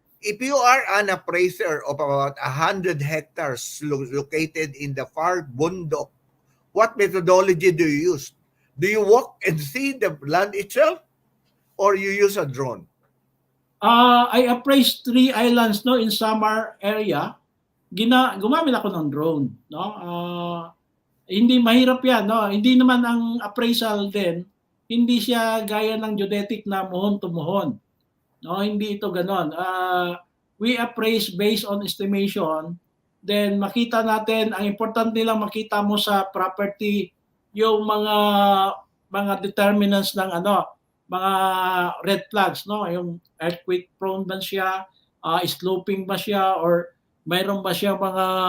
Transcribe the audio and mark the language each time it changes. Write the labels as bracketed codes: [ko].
[en] If you are an appraiser of about 100 hectares located in the far bundok, what methodology do you use? Do you walk and see the land itself or you use a drone? I appraised 3 islands, no, in Samar area. [tl] Gumamit ako ng drone, no. Hindi mahirap 'yan, no. Hindi naman ang appraisal din hindi siya gaya ng geodetic na muhon to muhon. No, hindi ito gano'n. [en] We appraise based on estimation. [tl] Then makita natin, ang importante lang makita mo sa property yung mga determinants ng mga red flags, no? Yung earthquake prone ba siya, sloping ba siya, or mayroon ba siya mga